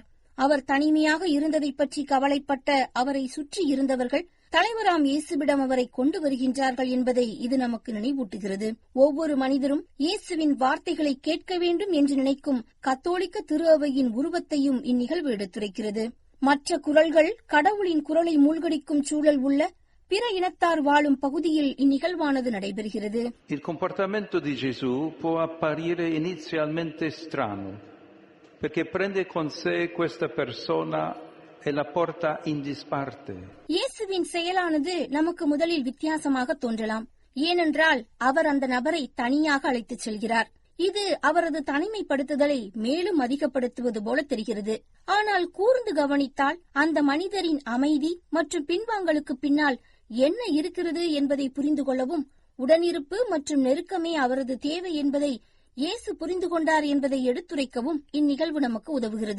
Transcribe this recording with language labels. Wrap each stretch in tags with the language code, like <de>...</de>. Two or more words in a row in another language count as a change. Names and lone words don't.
<ta>அவர் தனிமையாக இருந்ததை பற்றி கவலைப்பட்ட அவரை சுற்றி இருந்தவர்கள் தலைவராம் இயேசுவிடம் அவரை கொண்டு வருகின்றார்கள் என்பதை இது நமக்கு நினைவூட்டுகிறது. ஒவ்வொரு மனிதரும் இயேசுவின் வார்த்தைகளை கேட்க வேண்டும் என்று நினைக்கும் கத்தோலிக்க திரு அவையின் உருவத்தையும் இந்நிகழ்வு எடுத்துரைக்கிறது. மற்ற குரல்கள் கடவுளின் குரலை மூழ்கடிக்கும் சூழல் உள்ள பிற இனத்தார் வாழும் பகுதியில் இந்நிகழ்வானது நடைபெறுகிறது.</ta> <it>Il comportamento di Gesù può apparire inizialmente strano, perché prende con sé questa persona e la porta in disparte.</it> <ta>இயேசுவின் செயலானது நமக்கு முதலில் வித்தியாசமாக தோன்றலாம். ஏனென்றால் அவர் அந்த நபரை தனியாக அழைத்துச் செல்கிறார். இது அவரது தனிமைப்படுத்துதலை மேலும் அதிகப்படுத்துவது போல தெரிகிறது. ஆனால் கூர்ந்து கவனித்தால் அந்த மனிதரின் அமைதி மற்றும் பின்வாங்கலுக்கு பின்னால் என்ன இருக்கிறது என்பதை புரிந்து கொள்ளவும், உடனிருப்பு மற்றும் நெருக்கமே அவரது தேவை என்பதை இயேசு புரிந்து கொண்டார் என்பதை எடுத்துரைக்கவும் இந்நிகழ்வு நமக்கு உதவுகிறது.</ta>